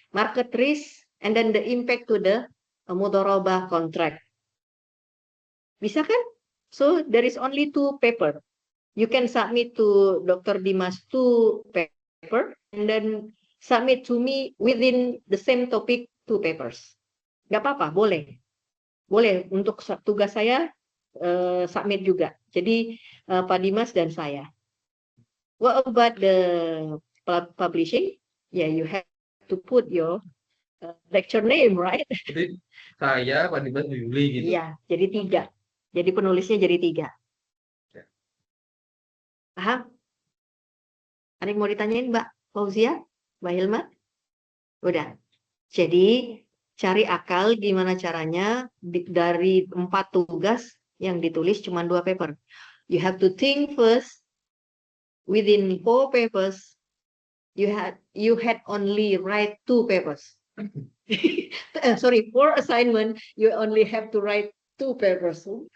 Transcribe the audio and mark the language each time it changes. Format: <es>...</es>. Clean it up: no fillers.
<en>Market risk and then the impact to the mudharabah contract.</en> <id>Bisa kan?</id> <en>So there is only 2 paper. You can submit to Dr. Dimas 2 paper and then submit to me within the same topic 2 papers.</en> <id>Nggak apa-apa, boleh. Boleh untuk tugas saya submit juga. Jadi Pak Dimas dan saya.</id> <en>What about the publishing? Yeah, you have to put your lecture name, right?</en> <id>Jadi saya Pak Dimas Yuli gitu. Iya, jadi 3. Jadi penulisnya jadi 3. Ya. Paham? Ada yang mau ditanyain Mbak Fauzia? Mbak Hilma? Udah. Jadi cari akal gimana caranya dari 4 tugas yang ditulis cuma 2 paper.</id> <en>You have to think first. Within 4 papers, you had only write 2 papers. Sorry, 4 assignment, you only have to write 2 papers.</en>